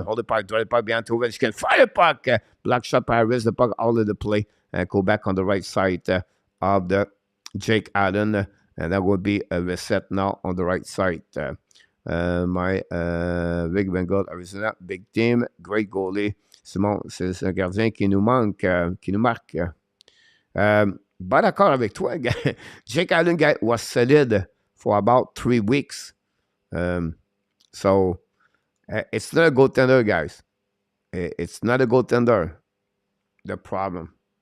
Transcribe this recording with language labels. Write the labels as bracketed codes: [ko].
[en] Hold the puck. Draw the puck behind to Ovechkin. Fire the puck. Block shot by Harris. The puck out of the play. And go back on the right side of the Jake Allen. And that would be a reset now on the right side. My Big Bengal Arizona, big team, great goalie. [fr] Simon, c'est un gardien qui nous manque, qui nous marque. Pas d'accord avec toi. [en] Jake Allen was solid for about 3 weeks. So, it's not a goaltender, guys. It's not a goaltender. The problem.